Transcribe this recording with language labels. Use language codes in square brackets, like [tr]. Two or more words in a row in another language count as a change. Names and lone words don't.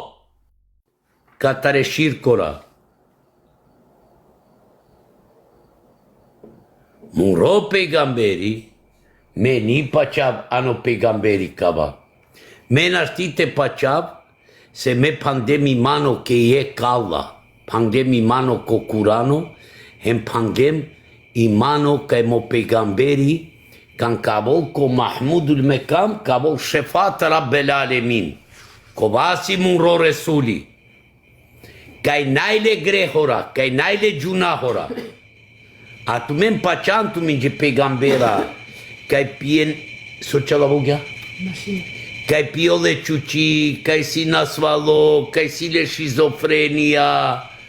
[rmn] Katare širkora. Muro pegamberi. Me ni pačav ano pegamberi kava. Me naštite pačav se me pandemi mano ke je kalla. Pandemi mano ko kurano. Hem pandem imano ke mo pegamberi. Kan kavol ko Mahmudul Mekam kavol šefat [ar] رب العالمين. [rmn] Ko vasi muro resuli. Kaj najle grehora, kaj najle džunahora. A tu men pačan tu minge pegambera. Kaj pijen, sočala vogja? Kaj piole čuči, kaj si nasvalo, kaj si le šizofrenija.